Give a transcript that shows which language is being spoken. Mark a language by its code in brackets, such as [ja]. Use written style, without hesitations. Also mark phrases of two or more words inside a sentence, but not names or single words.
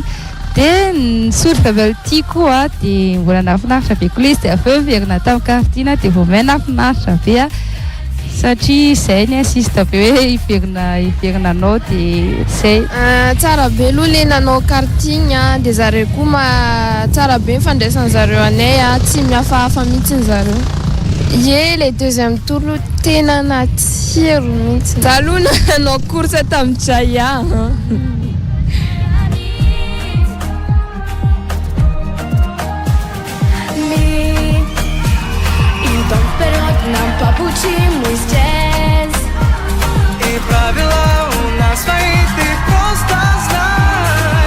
[mg] Dia nisoroka avy aty koa dia mbola nafinaritra be koa le izy dia avy eo verina tamin'ny kartina dia vao may nafinaritra be a, satria izay ny assiste be hoe iverinanao dia izay. Tsara be aloha le nanao kartina dia zareo koa tsara be fandraisan zareo anay a, tsy mihafahafa mihitsy zareo. Ye [fr] le deuxième tour [mg] tena natsiro mihitsy. Za aloha nanao course tamin'ny Jaya. [ru] Então вперед нам по пути мы здесь. И правила у нас свои, ты просто знай.